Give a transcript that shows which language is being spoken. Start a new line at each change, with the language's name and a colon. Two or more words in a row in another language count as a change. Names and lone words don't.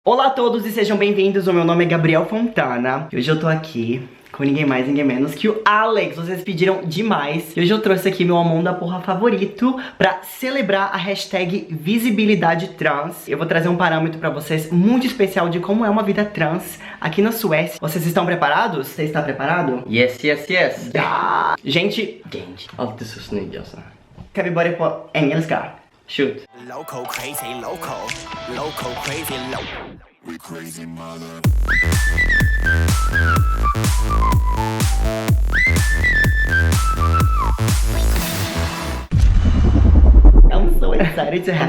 Portuguese: Olá a todos e sejam bem-vindos, o meu nome é Gabriel Fontana e hoje eu tô aqui com ninguém mais, ninguém menos que o Alex. Vocês pediram demais e hoje eu trouxe aqui meu Amor da Porra favorito pra celebrar a hashtag visibilidade trans. Eu vou trazer um parâmetro pra vocês muito especial de como é uma vida trans aqui na Suécia. Vocês estão preparados? Você está preparado?
English: Yes, yes, yes.
Portuguese: Ja! Gente,
Swedish: Alltid så snygg alltså. ska vi börja på engelska?
English: Shoot. Loco, crazy, loco, loco, crazy, loco. We crazy mother. I'm so excited to have